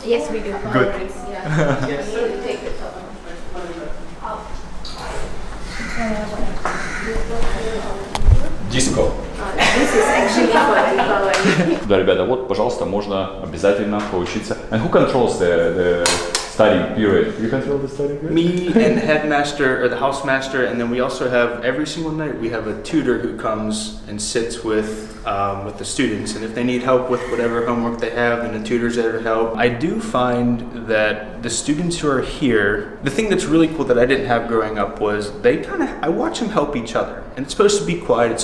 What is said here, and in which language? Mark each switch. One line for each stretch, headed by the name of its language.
English: video for Good. this, yeah. You need to take it off.
Russian: Диско.
English: This is actually for Deepavali.
Russian: Да, ребята, вот, пожалуйста, можно обязательно поучиться.
English: And who controls the studying period? You control the studying period? Me and the headmaster or the housemaster, and then we also have every single night we have a tutor who comes and sits with the students, and if they need help with whatever homework they have, then the tutor's there to help. I do find that the students who are here, the thing that's really cool that I didn't have growing up was I watch them help each other, and it's supposed to be quiet.